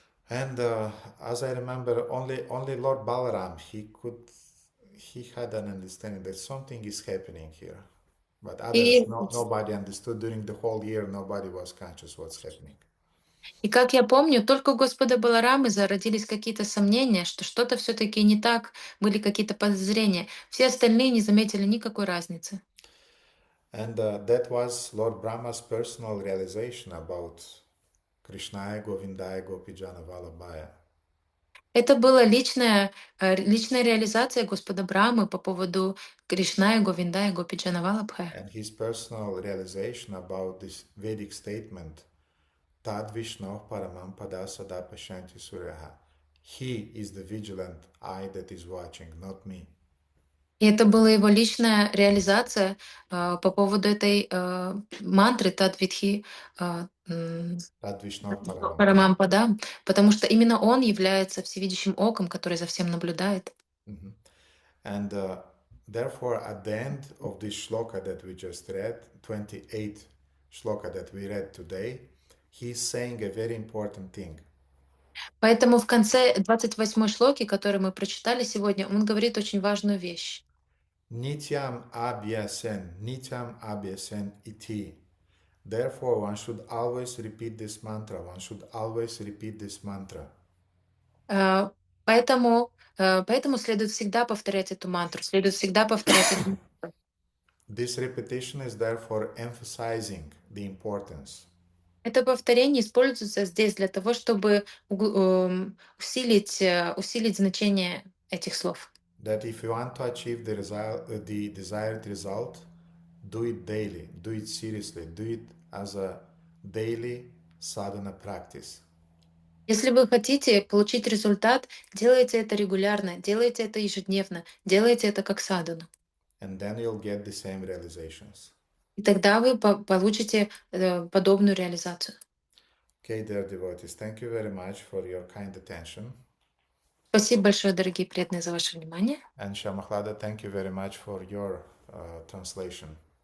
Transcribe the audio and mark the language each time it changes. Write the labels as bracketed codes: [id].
[en] And as I remember, only Lord Balaram, he had an understanding that something is happening here. But others, [ru] И, [en] nobody understood. During the whole year, nobody was conscious what's happening. [ru] и как я помню, только у Господа Баларамы зародились какие-то сомнения, что что-то все-таки не так, были какие-то подозрения. Все остальные не заметили никакой разницы. [en] And that was Lord Brahma's personal realization about [sa] Krishnaya Govindaya Gopijana Vallabhaya. [ru] Это была личная реализация Господа Брамы по поводу Кришна и Говинда и Гопиджана Валабхая. [en] And his personal realization about this Vedic statement, [sa] Tad Vishnu Paramam Pada Sada Pashanti Suryaha. [en] He is the vigilant eye that is watching, not me. [ru] И это была его личная реализация по поводу этой мантры Тадвидхи [sa] Tad Vishnu Paramam. [ru] Парамампада, потому что именно он является всевидящим оком, который за всем наблюдает. [en] And therefore, at the end of this shloka that we just read, 28th shloka that we read today, he's saying a very important thing. [ru] Поэтому в конце 28-й шлоки, который мы прочитали сегодня, он говорит очень важную вещь. [sa] Nityam abhyasen iti. [en] Therefore, one should always repeat this mantra. One should always repeat this mantra. [ru] Поэтому следует всегда повторять эту мантру, следует всегда повторять эту мантру. [en] This repetition is therefore emphasizing the importance. [ru] Это повторение используется здесь для того, чтобы усилить значение этих слов. [en] That if you want to achieve the desired result, do it daily, do it seriously, do it as a daily sadhana practice. [ru] Если вы хотите получить результат, делайте это регулярно, делайте это ежедневно, делайте это как садхану. [en] And then you'll get the same realizations. [ru] И тогда вы получите подобную реализацию. [en] Okay, dear devotees, thank you very much for your kind attention. [ru] Спасибо большое, дорогие преданные, за ваше внимание. [en] And Shamahlada, thank you very much for your translation.